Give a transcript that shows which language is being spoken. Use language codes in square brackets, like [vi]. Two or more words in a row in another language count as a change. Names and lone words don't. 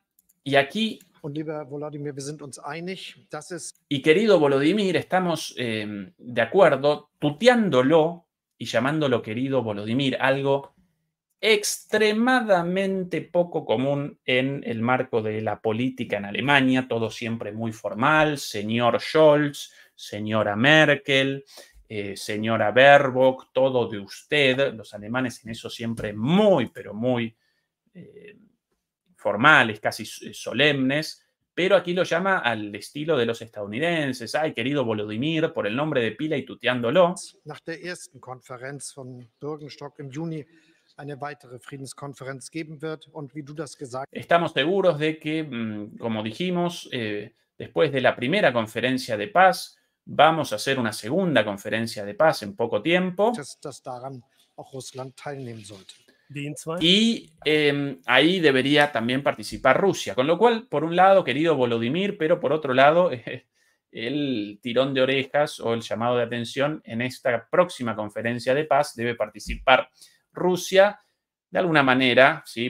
[es] Y aquí, y querido Volodymyr, estamos de acuerdo, tuteándolo y llamándolo querido Volodymyr, algo extremadamente poco común en el marco de la política en Alemania, todo siempre muy formal, señor Scholz, señora Merkel, señora Baerbock, todo de usted. Los alemanes en eso siempre muy, pero muy formales, casi solemnes, pero aquí lo llama al estilo de los estadounidenses. Ay, querido Volodymyr, por el nombre de pila y tuteándolo. [de] Nach der ersten Konferenz von Bürgenstock im Juni eine weitere Friedenskonferenz geben wird. Und wie du das gesagt hast, [es] estamos seguros de que, como dijimos, después de la primera conferencia de paz, vamos a hacer una segunda conferencia de paz en poco tiempo. [de] dass daran auch Russland teilnehmen sollte. [es] Y ahí debería también participar Rusia. Con lo cual, por un lado, querido Volodymyr, pero por otro lado, el tirón de orejas o el llamado de atención en esta próxima conferencia de paz debe participar Rusia de alguna manera, ¿sí?